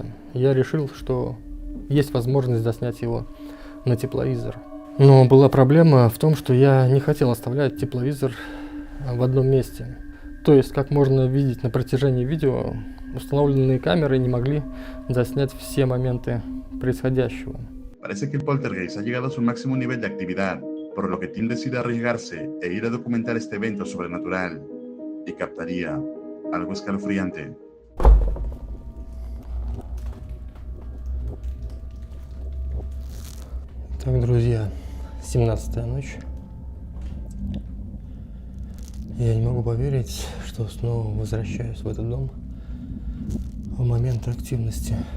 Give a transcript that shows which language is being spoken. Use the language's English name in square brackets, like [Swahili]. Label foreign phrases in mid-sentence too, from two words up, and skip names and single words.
[Russian] Я решил, что есть возможность заснять его на тепловизор. Но была проблема в том, что я не хотел оставлять тепловизор в одном месте. То есть, как можно видеть на протяжении видео, установленные камеры не могли заснять все моменты происходящего. [Spanish] Parece que el poltergeist ha llegado a su máximo nivel de actividad, por lo que Tim decide arriesgarse e ir a documentar este evento sobrenatural, y captaría algo escalofriante. [Russian] Так, друзья, 17-я ночь. Я не могу поверить, что снова возвращаюсь в этот дом в момент активности.